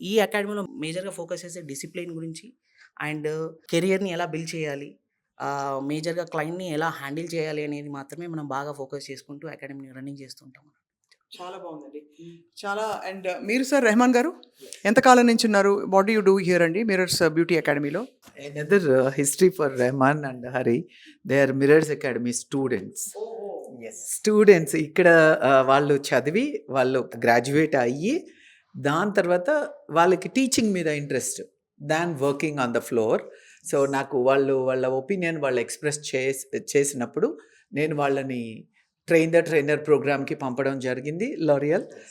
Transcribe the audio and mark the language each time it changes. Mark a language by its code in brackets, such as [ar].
[te] ఈ అకాడమీలో మేజర్గా ఫోకస్ చేసే డిసిప్లిన్ గురించి అండ్ కెరియర్ని ఎలా బిల్డ్ చేయాలి, మేజర్గా క్లయింట్ని ఎలా హ్యాండిల్ చేయాలి అనేది మాత్రమే మనం బాగా ఫోకస్ చేసుకుంటూ అకాడమీని రన్నింగ్ చేస్తుంటాం. చాలా బాగుందండి. చాలా. అండ్ మీరు సార్ రెహమాన్ గారు ఎంతకాలం నుంచి ఉన్నారు? [en] what do you do here [te] అండి మిరర్స్ బ్యూటీ అకాడమీలో? [en] Another history for Rahman and Hari. They are Mirrors Academy students. [te] Students ఇక్కడ వాళ్ళు చదివి వాళ్ళు గ్రాడ్యుయేట్ అయ్యి దాని తర్వాత వాళ్ళకి టీచింగ్ మీద interest than working on the floor. So నాకు వాళ్ళ ఒపీనియన్ వాళ్ళు ఎక్స్ప్రెస్ చేసినప్పుడు నేను వాళ్ళని ట్రైనర్ ప్రోగ్రామ్కి పంపడం జరిగింది లారియల్.